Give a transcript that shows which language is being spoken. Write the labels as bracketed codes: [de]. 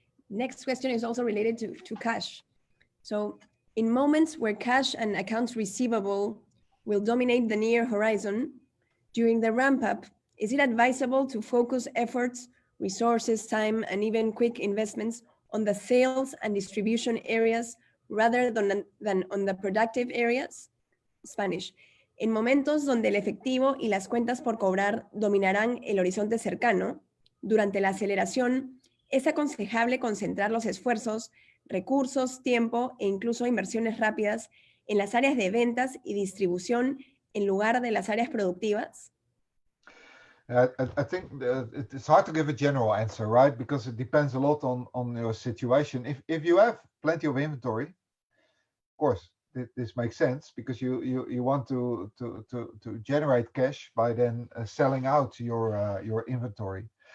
[en] Next question is also related to cash. So in moments where cash and accounts receivable will dominate the near horizon, during the ramp up, is it advisable to focus efforts, resources, time, and even quick investments on the sales and distribution areas rather than on the productive areas? Spanish. [es] En momentos donde el efectivo y las cuentas por cobrar dominarán el horizonte cercano, durante la aceleración, es aconsejable concentrar los esfuerzos, recursos, tiempo e incluso inversiones rápidas en las áreas de ventas y distribución en lugar de las áreas productivas? [en] I think it's hard to give a general answer, right? Because it depends a lot on your situation. If you have plenty of inventory, of course, this makes sense because you want to generate cash by then selling out your inventory.